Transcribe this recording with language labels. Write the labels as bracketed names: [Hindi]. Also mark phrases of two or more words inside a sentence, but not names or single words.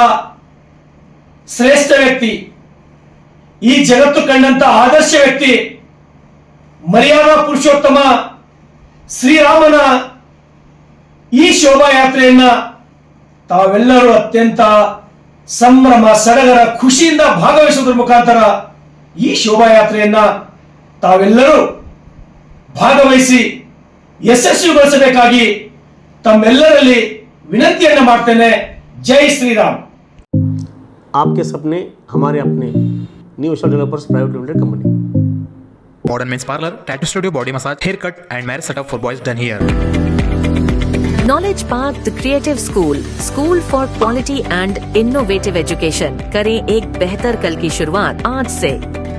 [Kannada] ಶ್ರೇಷ್ಠ ವ್ಯಕ್ತಿ, ಈ ಜಗತ್ತು ಕಂಡಂತಹ ಆದರ್ಶ ವ್ಯಕ್ತಿ, ಮರ್ಯಾದಾ ಪುರುಷೋತ್ತಮ ಶ್ರೀರಾಮನ ಈ ಶೋಭಾಯಾತ್ರೆಯನ್ನ ತಾವೆಲ್ಲರೂ ಅತ್ಯಂತ ಸಂಭ್ರಮ ಸಡಗರ ಖುಷಿಯಿಂದ ಭಾಗವಹಿಸುವುದರ ಮುಖಾಂತರ ಈ ಶೋಭಾಯಾತ್ರೆಯನ್ನ ತಾವೆಲ್ಲರೂ ಭಾಗವಹಿಸಿ ಯಶಸ್ವಿಗೊಳಿಸಬೇಕಾಗಿ ತಮ್ಮೆಲ್ಲರಲ್ಲಿ ವಿನಂತಿಯನ್ನ ಮಾಡ್ತೇನೆ. ಜೈ ಶ್ರೀರಾಮ್. [Hindi] आपके सपने हमारे अपने न्यू स्टार डेवलपर्स प्राइवेट लिमिटेड कंपनी. [English] Modern Men's Parlor, Tattoo Studio, Body Massage, Haircut and Marriage Setup for boys done here. Knowledge Park, the Creative School for quality and innovative education. [Hindi] करें एक बेहतर कल की शुरुआत आज से.